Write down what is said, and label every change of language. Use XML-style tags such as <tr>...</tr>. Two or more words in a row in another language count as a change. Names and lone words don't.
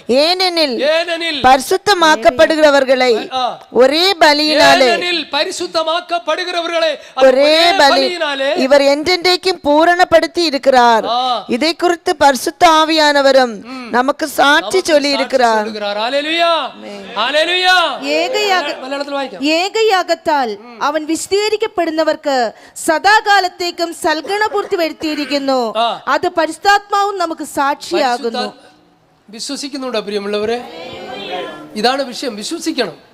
<ta>ஏனெனில் பரிசுத்தமாக்கப்படுகிறவர்களை ஒரே பலியினாலே ஒரே பலியினாலே இவர் என்றென்றைக்கும் பூரணப்படுத்தி இருக்கிறார். இதை குறித்து பரிசுத்த ஆவியானவரும் நமக்கு சாட்சி சொல்லி இருக்கிறார். ஹல்லேலூயா. ஹல்லேலூயா.</ta> <ml>ഏകയാഗത്താൽ അവൻ വിശദീകരിക്കപ്പെടുന്നവർക്ക് സദാകാലത്തേക്കും സൽഗുണപൂർത്തി വരുത്തിയിരിക്കുന്നു. അത് പരിശുദ്ധാത്മാവും നമുക്ക് സാക്ഷിയാകുന്നു. വിശ്വസിക്കുന്നുണ്ടോ പ്രിയമുള്ളവരെ? ഇതാണ് വിഷയം. വിശ്വസിക്കണം.</ml>